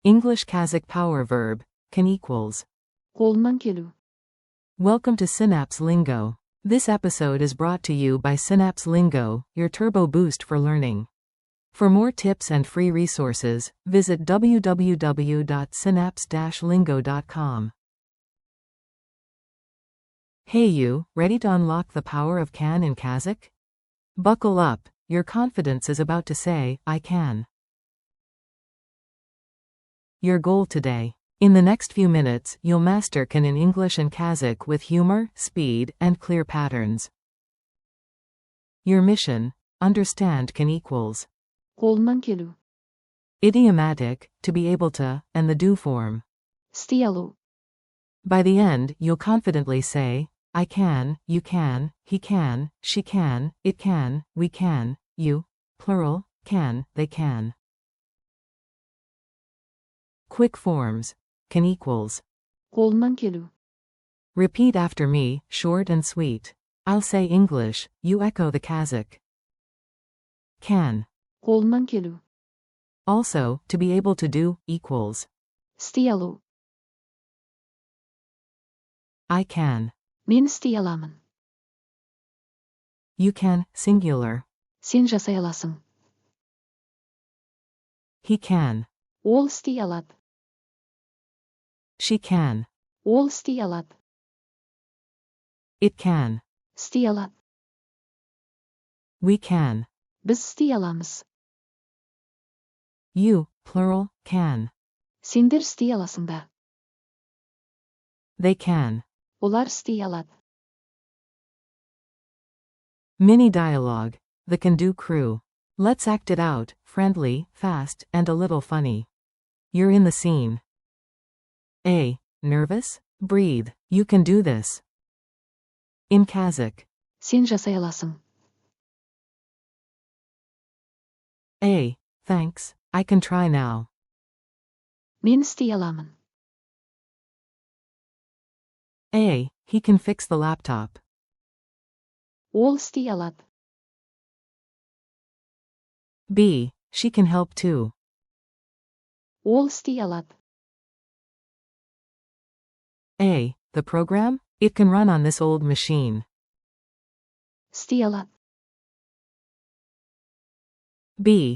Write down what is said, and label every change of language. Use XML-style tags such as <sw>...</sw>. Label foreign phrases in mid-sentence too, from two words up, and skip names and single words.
<en>English Kazakh power verb, can equals.</en> <kk>қолынан келу.</kk> <en>Welcome to Synapse Lingo. This episode is brought to you by Synapse Lingo, your turbo boost for learning. For more tips and free resources, visit www.synapse-lingo.com. Hey you, ready to unlock the power of can in Kazakh? Buckle up, your confidence is about to say, I can. Your goal today. In the next few minutes, you'll master can in English and Kazakh with humor, speed, and clear patterns. Your mission, understand can equals.</en> <kk>қолынан келу.</kk> <en>Idiomatic, to be able to, and the do form.</en> <kk>істей алу.</kk> <en>By the end, you'll confidently say, I can, you can, he can, she can, it can, we can, you, plural, can, they can. Quick forms, can equals.</en> <kk>қолынан келу.</kk> <en>Repeat after me, short and sweet. I'll say English, you echo the Kazakh. Can.</en> <kk>қолынан келу.</kk> <en>Also, to be able to do, equals.</en> <kk>істей алу.</kk> <en>I can.</en> <kk>Мен істей аламын.</kk> <en>You can, singular.</en> <kk>Сен жасай аласың.</kk> <en>He can.</en> <kk>Ол істей алады.</kk> <en>She can.</en> <kk>Ол істей алады.</kk> <en>It can.</en> <kk>істей алады.</kk> <en>We can.</en> <kk>Біз істей аламыз.</kk> <en>You, plural, can.</en> <kk>Сендер істей аласыңдар.</kk> <en>They can.</en> <kk>Олар істей алады.</kk> <en>Mini dialogue. The can do crew. Let's act it out, friendly, fast, and a little funny. You're in the scene. A. Nervous? Breathe. You can do this. In Kazakh.</en> <kk>Сен жасай аласың.</kk> <en>A. Thanks. I can try now.</en> <kk>Мен істей аламын.</kk> <en>A. He can fix the laptop.</en> <kk>Ол істей алады.</kk> <en>B. She can help too.</en> <kk>Ол істей алады.</kk> <en>A. The program? It can run on this old machine.</en> <kk>істей алады.</kk> <en>B.</en>